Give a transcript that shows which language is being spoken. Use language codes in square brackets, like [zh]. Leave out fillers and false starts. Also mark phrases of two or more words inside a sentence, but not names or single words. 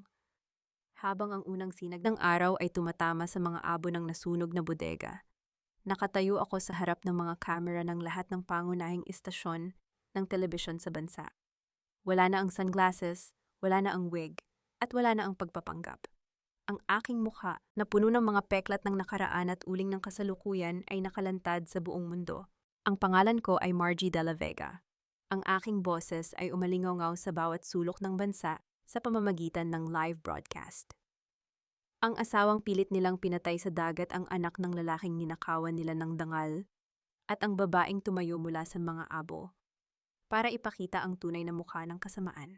[tl] Habang ang unang sinag ng araw ay tumatama sa mga abo ng nasunog na bodega, nakatayo ako sa harap ng mga kamera ng lahat ng pangunahing istasyon ng telebisyon sa bansa. Wala na ang sunglasses, wala na ang wig, at wala na ang pagpapanggap. Ang aking mukha na puno ng mga peklat ng nakaraan at uling ng kasalukuyan ay nakalantad sa buong mundo. Ang pangalan ko ay Margie de la Vega. Ang aking boses ay umalingaw sa bawat sulok ng bansa sa pamamagitan ng [en] live broadcast. [tl] Ang asawang pilit nilang pinatay sa dagat ang anak ng lalaking ninakawan nila ng dangal at ang babaeng tumayo mula sa mga abo para ipakita ang tunay na mukha ng kasamaan.